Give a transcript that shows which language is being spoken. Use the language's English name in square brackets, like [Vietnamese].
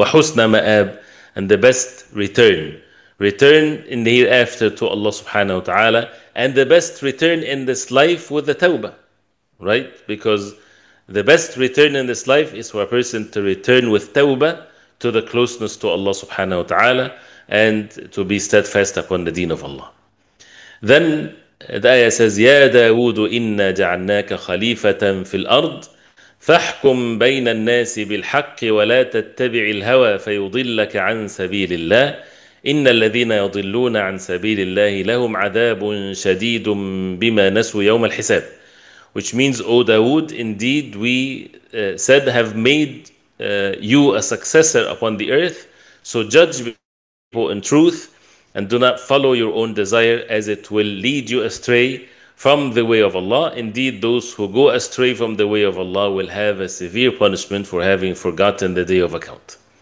[Arabic] وَحُسْنَ مَآب, [English] and the best return in the hereafter to Allah subhanahu wa ta'ala, and the best return in this life with the tawbah, right? Because the best return in this life is for a person to return with tawbah to the closeness to Allah subhanahu wa ta'ala, and to be steadfast upon the deen of Allah. Then the ayah says, [Arabic] يَا دَاوُودُ إِنَّا جَعَلْنَاكَ خَلِيفَةً فِي الْأَرْضِ فَاحْكُمْ بَيْنَ النَّاسِ بِالْحَقِّ وَلَا تَتَّبِعِ الْهَوَى فَيُضِلَّكَ عَنْ سَبِيلِ اللَّهِ إِنَّ الَّذِينَ يَضِلُّونَ عَنْ سَبِيلِ اللَّهِ لَهُمْ عَذَابٌ شَدِيدٌ بِمَا نَسُوا يَوْمَ الْحِسَابِ. [English] Which means, O Dawood, indeed we said have made you a successor upon the earth, so judge people in truth, and do not follow your own desire, as it will lead you astray from the way of Allah. Indeed, those who go astray from the way of Allah will have a severe punishment for having forgotten the day of account.